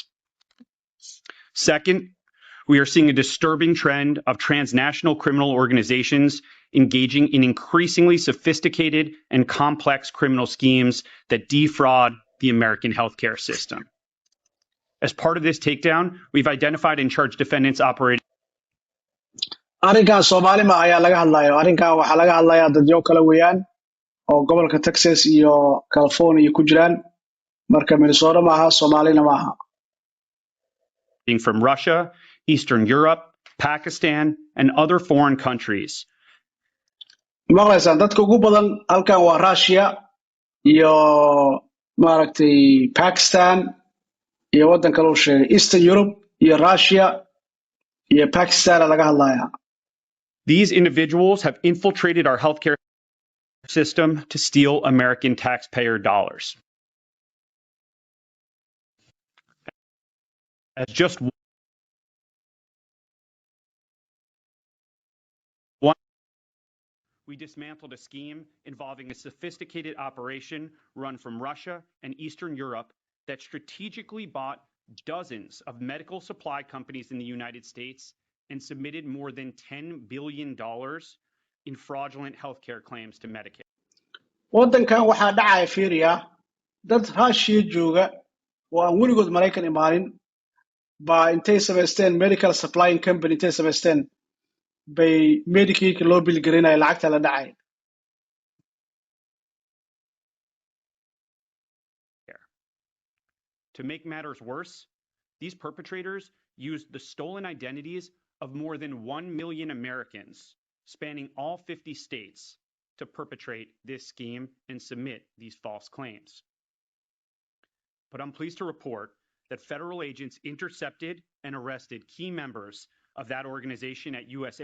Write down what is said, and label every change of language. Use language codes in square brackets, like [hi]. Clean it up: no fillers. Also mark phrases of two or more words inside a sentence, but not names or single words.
[en] Second, we are seeing a disturbing trend of transnational criminal organizations engaging in increasingly sophisticated and complex criminal schemes that defraud the American healthcare system. As part of this takedown, we've identified and charged defendants operating. [so] Arrinkan Soomaali ma ayaa laga hadlayo. Arrinkan waxa laga hadlayaa dadyo kala weeyaan oo gobolka Texas iyo California ku jiraan. Marka Minnesota maaha, Soomaalina maaha. [en] From Russia, Eastern Europe, Pakistan, and other foreign countries. [so] Maqlaysaan dadka ugu badan halkan waa Russia iyo maaragtay Pakistan iyo wadan kale oo sheegay Eastern Europe iyo Russia iyo Pakistan laga hadlayaa. [en] These individuals have infiltrated our healthcare system to steal American taxpayer dollars. As just one, we dismantled a scheme involving a sophisticated operation run from Russia and Eastern Europe that strategically bought dozens of medical supply companies in the United States and submitted more than $10 billion in fraudulent healthcare claims to Medicare. [so] Wadankan waxaa dhacaya fiiriya dad Russia jooga oo aan weligood Mareykan imaanin ba intay samaysteen [en] medical supplying company [so] intay samaysteen bay Medicaid loo bilgarinaya lacagta la dhacay. [en] To make matters worse, these perpetrators used the stolen identities of more than 1 million Americans, spanning all 50 states, to perpetrate this scheme and submit these false claims. But I'm pleased to report that federal agents intercepted and arrested key members of that organization at U.S.